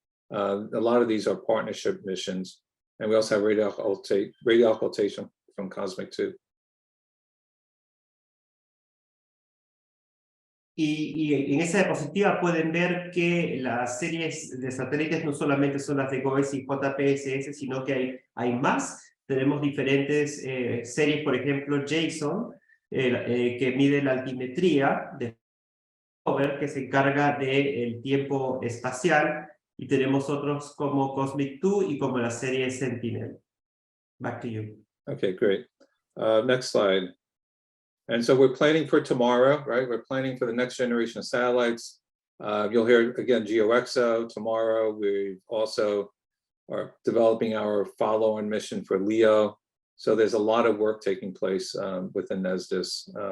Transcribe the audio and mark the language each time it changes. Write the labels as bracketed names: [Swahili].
[English] A lot of these are partnership missions, and we also have radio occultation from Cosmic 2. [Spanish] Y en esa diapositiva pueden ver que las series de satélites no solamente son las de GOES y JPSS, sino que hay más. Tenemos diferentes series, por ejemplo, JSON, que mide la altimetría, de Goldberg, que se encarga del tiempo espacial, y tenemos otros como Cosmic 2 y como la serie Sentinel. [English] Back to you. Okay, great. Next slide. And so we're planning for tomorrow, right? We're planning for the next generation of satellites. You'll hear again GeoXO tomorrow. We also are developing our follow-on mission for LEO. So there's a lot of work taking place within NESDIS.